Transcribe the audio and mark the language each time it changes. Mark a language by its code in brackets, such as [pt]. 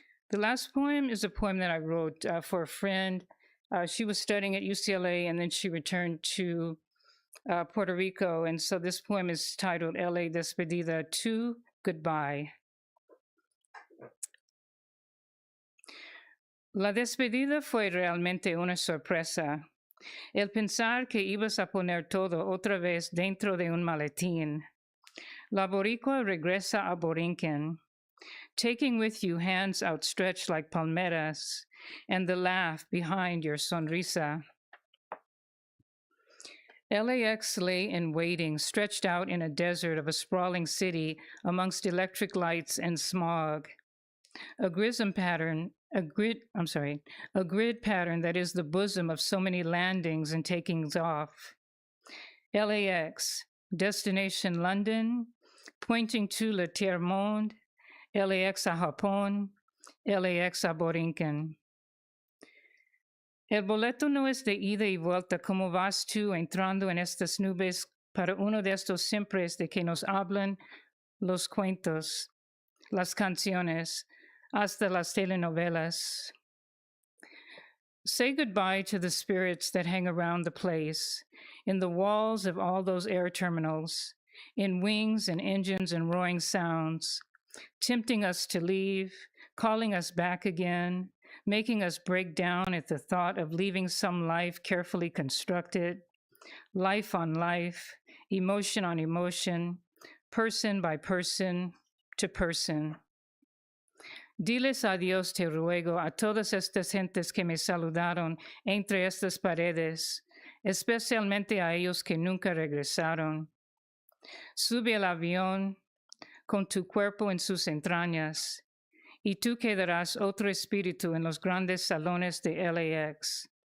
[en] The last poem is a poem that I wrote for a friend. She was studying at UCLA, and then she returned to Puerto Rico. And so this poem is titled La Despedida, to Goodbye. [es] La despedida fue realmente una sorpresa. El pensar que ibas a poner todo otra vez dentro de un maletín. La boricua regresa a Borinquen, [en] taking with you hands outstretched like palmeras and the laugh behind your sonrisa. LAX lay in waiting, stretched out in a desert of a sprawling city amongst electric lights and smog. A grid pattern that is the bosom of so many landings and takings off. LAX, destination London, pointing to [fr] le tiers-monde, [en] LAX [es] a Japón, [en] LAX a Borinquen. [es] El boleto no es de ida y vuelta como vas tú entrando en estas nubes para uno de estos siempre de que nos hablan los cuentos, las canciones, hasta las telenovelas. [en] Say goodbye to the spirits that hang around the place, in the walls of all those air terminals, in wings and engines and roaring sounds, tempting us to leave, calling us back again, making us break down at the thought of leaving some life carefully constructed, life on life, emotion on emotion, person by person to person. [es] Diles adiós, te ruego, a todas estas gentes que me saludaron entre estas paredes, especialmente a ellos que nunca regresaron. Sube al avión con tu cuerpo en sus entrañas, y tú quedarás otro espíritu en los grandes salones de LAX.